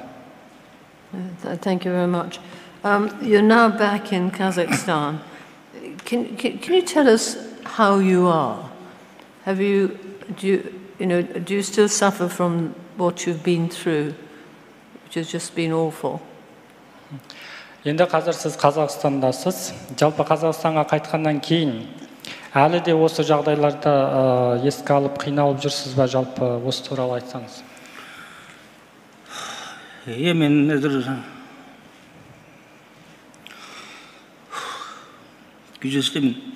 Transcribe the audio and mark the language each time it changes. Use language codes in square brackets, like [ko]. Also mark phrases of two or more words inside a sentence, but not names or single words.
[en] Thank you very much. You're now back in Kazakhstan. Can you tell us how you are? Do you still suffer from what you've been through, which has just been awful? [kk] Енді қазір сіз Қазақстандасыз. Жалпы Қазақстанға қайтқаннан кейін әлі де осы жағдайларда еске алып қиналып жүрсіз бе? Жалпы осы туралы айтсаңыз. Мен әзір күйзелістемін.